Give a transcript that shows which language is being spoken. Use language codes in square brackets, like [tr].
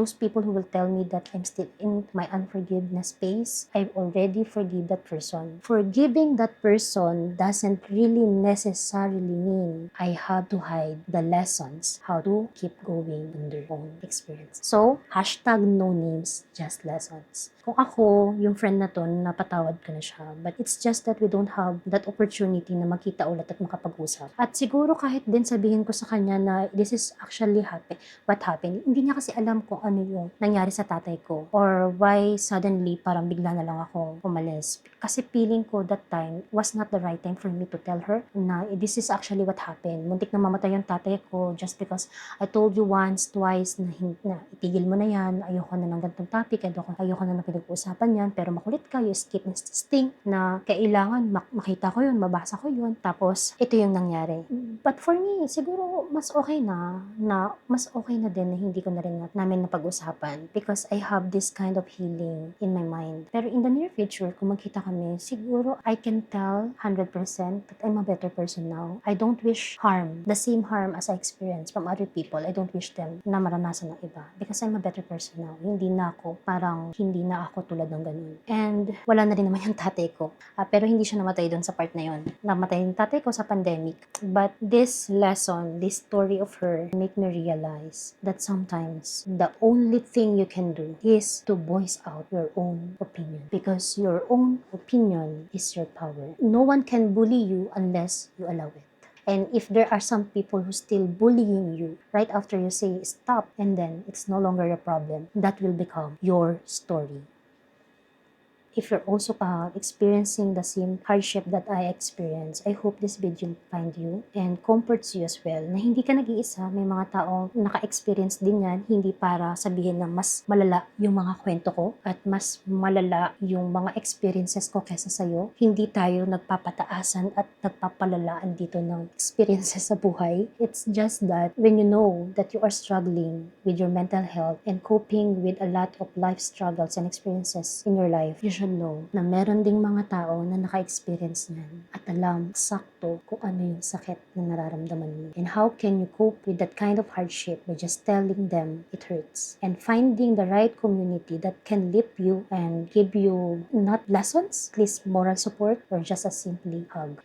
[en] Those people who will tell me that I'm still in my unforgiveness space, I've already forgive that person. Forgiving that person doesn't really necessarily mean I have to hide the lessons, how to keep going on their own experience. So, hashtag no names, just lessons. [tl] Kung ako, yung friend na to, napatawad ko na siya. [en] But it's just that we don't have that opportunity [tl] na makita ulit at makapag-usap. At siguro kahit din sabihin ko sa kanya na [en] this is actually what happened, [tl] hindi niya kasi alam kung ano yung nangyari sa tatay ko. [en] Or why suddenly [tl] parang bigla na lang ako umalis. Kasi feeling ko [en] that time was not the right time for me to tell her na this is actually what happened. [tl] Muntik na mamatay yung tatay ko [en] just because I told you once, twice [tl] na itigil mo na yan, ayoko na ng ganitong topic, ayoko na ng pinag-uusapan yan, pero makulit ka, [en] you skip insisting [tl] na kailangan makita ko yun, mabasa ko yun, tapos ito yung nangyari. [en] But for me, [tl] siguro mas okay na din na hindi ko na rin namin napag-usapan [en] because I have this kind of healing in my mind. Pero in the near future, [tl] kung magkita kami, siguro [en] I can tell 100% that I'm a better person now. I don't wish harm, the same harm as I experienced from other people. I don't wish them [tl] na maranasan ng iba [en] because I'm a better person now. [tl] Hindi na ako tulad ng ganun. And wala na rin naman yung tatay ko. Pero hindi siya namatay doon sa part na yun. Namatay yung tatay ko sa pandemic. [en] But this lesson, this story of her make me realize that sometimes the only thing you can do is to voice out your own opinion because your own opinion is your power. No one can bully you unless you allow it. And if there are some people who still bullying you right after you say stop and then it's no longer a problem, that will become your story. If you're also experiencing the same hardship that I experienced, I hope this video will find you and comforts you as well [tl] na hindi ka nag-iisa. May mga taong naka-experience din yan, hindi para sabihin na mas malala yung mga kwento ko at mas malala yung mga experiences ko kesa sa'yo. Hindi tayo nagpapataasan at nagpapalalaan dito ng experiences sa buhay. [en] It's just that when you know that you are struggling with your mental health and coping with a lot of life struggles and experiences in your life, you should know [tl] na meron ding mga tao na naka-experience niyan at alam sakto kung ano yung sakit na nararamdaman mo. [en] And how can you cope with that kind of hardship by just telling them it hurts and finding the right community that can lift you and give you not lessons, at least moral support or just a simply hug.